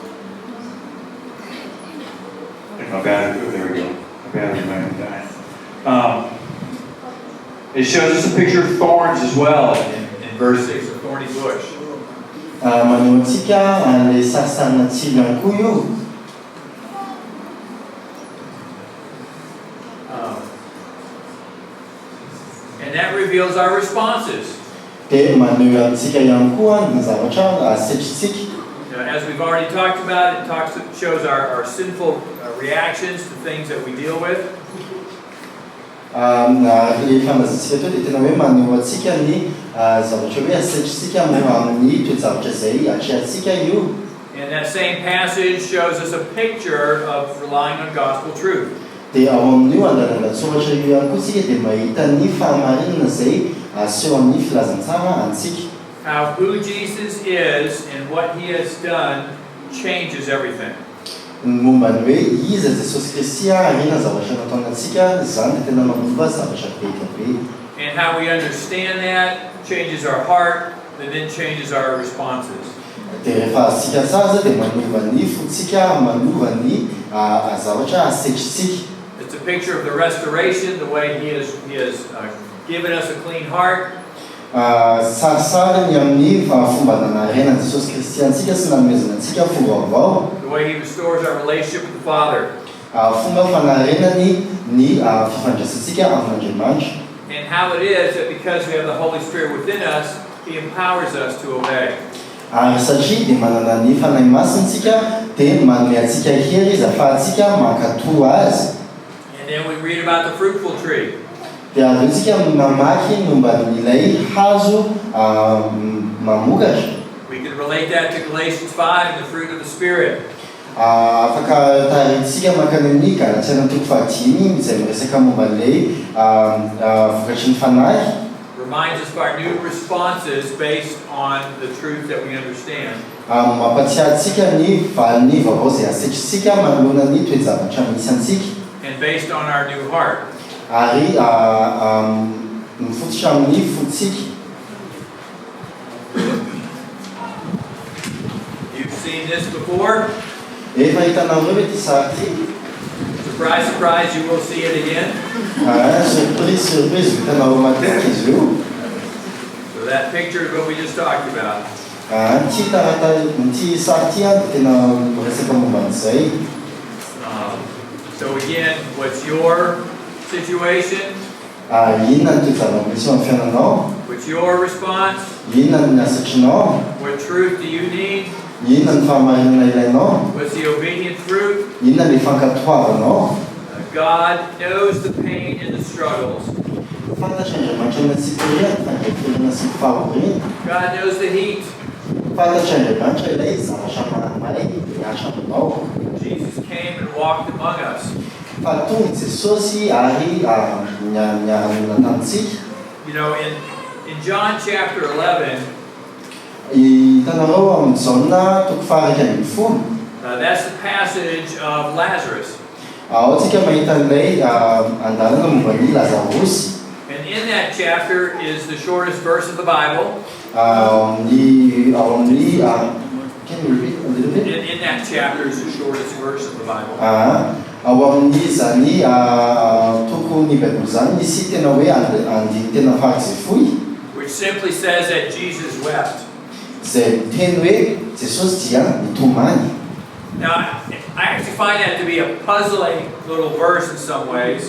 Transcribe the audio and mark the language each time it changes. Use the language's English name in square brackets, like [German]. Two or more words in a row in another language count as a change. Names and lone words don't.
[English] My battery, there we go. My battery might have died. It shows us a picture of thorns as well in verse 6, a thorny bush. [Malagasy] Maneho antsika le sasana tsilo ihany koa io. [English] And that reveals our responses. [Malagasy] Dia maneho antsika ihany koa ny zavatra asetritsika. [English] As we've already talked about, it shows our sinful reactions to things that we deal with. [Malagasy] Rehefa mazantsika teo dia tena hoe maneho antsika ny zavatra hoe asetritsika amin'ny toejavatra izay atrehantsika io. [English] And that same passage shows us a picture of relying on gospel truth. [Malagasy] Dia ao amin'io andalandatsoratra io ihany koa tsika dia mahita ny fahamarinana izay aseho amin'ny filazantsara antsika. [English] How who Jesus is and what he has done changes everything. [Malagasy] Momba ny hoe iza Jesosy Kristy ary na zavatra nataony antsika izany dia tena mampiova zavatra be dia be. [English] And how we understand that changes our heart and then changes our responses. [Malagasy] Dia rehefa asika tsara dia manova ny fotsika, manova ny zavatra asetritsika. [English] It's a picture of the restoration, the way he has given us a clean heart. [Malagasy] Sarisary ny amin'ny fomba nanarenan'i Jesosy Kristy antsika sy nanomezana antsika fo vaovao. [English] The way he restores our relationship with the Father. [Malagasy] Fomba fanarenany ny fifandraisantsika amin'Andriamanitra. [English] And how it is that because we have the Holy Spirit within us, he empowers us to obey. [Malagasy] Ary satria dia manana ny fanahy masintsika dia manome antsika hery izy ahafahantsika mankatoa azy. [English] And then we read about the fruitful tree. [Malagasy] Dia azotsika mamaky momba n'ilay hazo mamokatra. [English] We can relate that to Galatians 5 and the fruit of the Spirit. [Malagasy] Afaka tarintsika mankany amin'ny Galatsiana 5:5 izay miresaka momba n'ilay vokatry ny fanahy. [English] Reminds us of our new responses based on the truth that we understand. [Malagasy] Mampatsiahy antsika ny valiny vaovao izay asetritsika manoloana ny toejavatra misy antsika. [English] And based on our new heart. [Malagasy] Ary mifototra amin'ny fotsika. [English] You've seen this before. [Malagasy] Efa hitanareo hoe ty sary ty. [English] Surprise, surprise, you will see it again. Surprise, [Malagasy] hitanareo matetika izy io. [English] So that picture is what we just talked about. [Malagasy] Ty sary ty dia tena miresaka momba an'izay. [English] So again, what's your situation? [Malagasy] Inona ny toejavamisy amin'ny fiainanao? [English] What's your response? [Malagasy] Inona ny asatrinao? [English] What truth do you need? [Malagasy] Inona ny fahamarinana ilainao? [English] What's the obedient fruit? [Malagasy] Inona ny fankatoavanao? [English] God knows the pain and the struggles. [Malagasy] Fantatra Andriamanitra ny tsipiriana, fandraitirana sy ny fahavoriana. [English] God knows the heat. [Malagasy] Fantatra Andriamanitra ilay zavatra mahamay miatra aminao. [English] Jesus came and walked among us. [Malagasy] Fa tonga Jesosy ary niarana tamintsika. [English] You know, in John chapter 11, [Malagasy] hitanareo amin'ny Jaona toko faharaiky ambin'ny folo. [English] that's the passage of Lazarus. [Malagasy] Ao tsika mahita ilay andalana momba ny Lazarus. [English] And in that chapter is the shortest verse of the Bible. Can you repeat a little bit? In that chapter is the shortest verse of the Bible. [Malagasy] Ao amin'izany toko ny Baiboly zany misy tena hoe andiny tena farak'izay fohy. [English] Which simply says that Jesus wept. [Malagasy] Izay teny hoe Jesosy dia nitomany. [English] Now, I actually find that to be a puzzling little verse in some ways.